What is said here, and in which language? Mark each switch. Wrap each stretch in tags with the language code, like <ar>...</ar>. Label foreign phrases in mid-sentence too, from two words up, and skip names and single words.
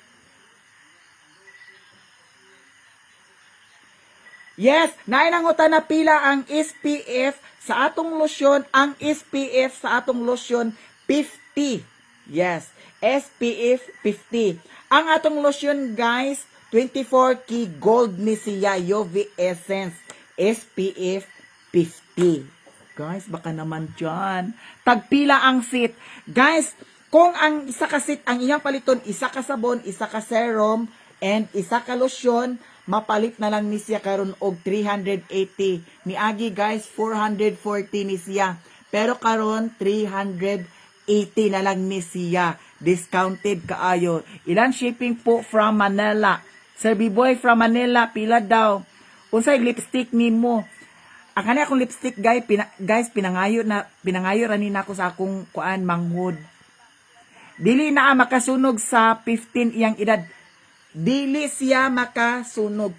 <ceb>Yes, nainangutan na pila ang SPF sa atong lotion. Ang SPF sa atong lotion 50. Yes, SPF 50. Ang atong lotion, guys, 24 key gold ni siya UV Essence SPF 50. Guys, baka naman dyan. Tagpila ang sit. Guys, kung ang isa ka sit, ang iyang paliton, isa ka sabon, isa ka serum, and isa ka lotion, mapalit na lang ni siya karon og 380. Niagi, guys, 440 ni siya. Pero karon 380 na lang ni siya. Discounted kaayo.</ceb> <tl>Ilan shipping po from Manila?</tl> <ceb>Sir B-Boy</ceb> <en>from Manila,</en> <ceb>pila daw? Unsay lipstick nimo? Ang kani akong lipstick guys, pinangayo ra ni nako sa akong kuan manghod. Dili na makasunog sa 15 iyang edad. Dili siya makasunog.</ceb>